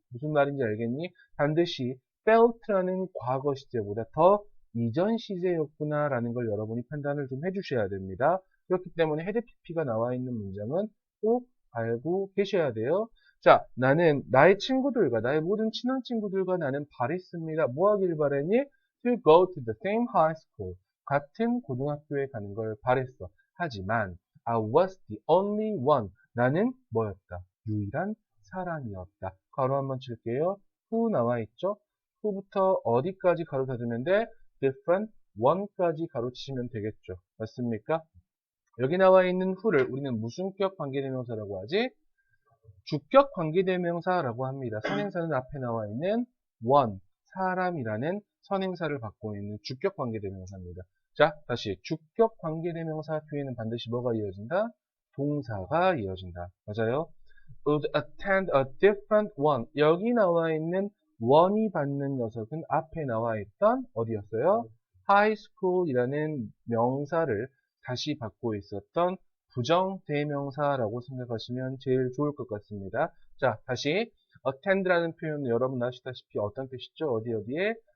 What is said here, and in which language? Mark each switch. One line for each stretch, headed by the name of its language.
Korean: 무슨 말인지 알겠니? 반드시 felt라는 과거 시제보다 더 이전 시제였구나 라는 걸 여러분이 판단을 좀 해주셔야 됩니다. 그렇기 때문에 had, pp가 나와 있는 문장은 꼭 알고 계셔야 돼요. 자, 나는 나의 친구들과 나의 모든 친한 친구들과 나는 바랬습니다. 뭐 하길 바랬니?
English: To go to the same high school.
Korean: 같은 고등학교에 가는 걸 바랬어. 하지만
English: I was the only one.
Korean: 나는 뭐였다? 유일한 사람이었다. 가로 한번 칠게요. who 나와 있죠? who부터 어디까지 가로 닫으면 돼? different one까지 가로 치시면 되겠죠. 맞습니까? 여기 나와 있는 who를 우리는 무슨격 관계대명사라고 하지? 주격 관계대명사라고 합니다. 선행사는 앞에 나와 있는 one, 사람이라는 선행사를 갖고 있는 주격 관계대명사입니다. 자, 다시 주격 관계대명사 뒤에는 반드시 뭐가 이어진다? 동사가 이어진다. 맞아요?
English: would attend a different one.
Korean: 여기 나와 있는 one이 받는 녀석은 앞에 나와 있던 어디였어요? high school이라는 명사를 다시 받고 있었던 부정대명사라고 생각하시면 제일 좋을 것 같습니다. 자, 다시 attend라는 표현은 여러분 아시다시피 어떤 뜻이죠? 어디에?